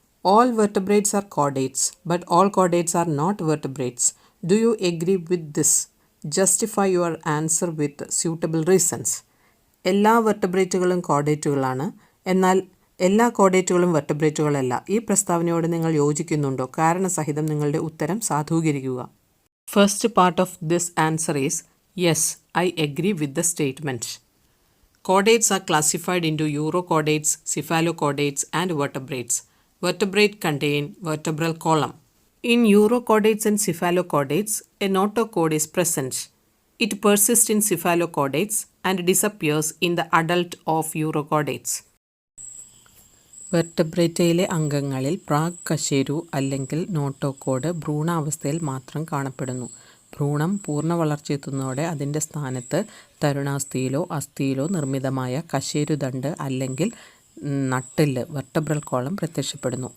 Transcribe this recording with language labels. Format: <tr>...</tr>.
<en>All vertebrates are chordates, but all chordates are not vertebrates. Do you agree with this? Justify your answer with suitable reasons.</en> <ml>എല്ലാ വെർട്ടബ്രേറ്റുകളും കോർഡേറ്റുകളാണ്, എന്നാൽ എല്ലാ കോർഡേറ്റുകളും വെർട്ടബ്രേറ്റുകളല്ല. ഈ പ്രസ്താവനയോട് നിങ്ങൾ യോജിക്കുന്നുണ്ടോ? കാരണസഹിതം നിങ്ങളുടെ ഉത്തരം സാധൂകരിക്കുക.</ml> <en>First part of this answer is yes, I agree with the statement. Chordates are classified into urochordates, cephalochordates, and vertebrates. Vertebrate contain vertebral column. In urochordates and cephalochordates, a notochord is present. It persists in cephalochordates and disappears in the adult of urochordates.</en> <ml>വെർട്ടബ്രേറ്റയിലെ അംഗങ്ങളിൽ Prague കശേരു അല്ലെങ്കിൽ notochord ഭ്രൂണാവസ്ഥയിൽ മാത്രം കാണപ്പെടുന്നു. ഭ്രൂണം പൂർണ്ണ വളർച്ചയെത്തുന്നതോടെ അതിൻ്റെ സ്ഥാനത്ത് തരുണാസ്ഥിയിലോ അസ്ഥിയിലോ നിർമ്മിതമായ കശേരുദണ്ട് അല്ലെങ്കിൽ നട്ടെല്ല് വെർട്ടബ്രൽ കോളം പ്രത്യക്ഷപ്പെടുന്നു.</ml>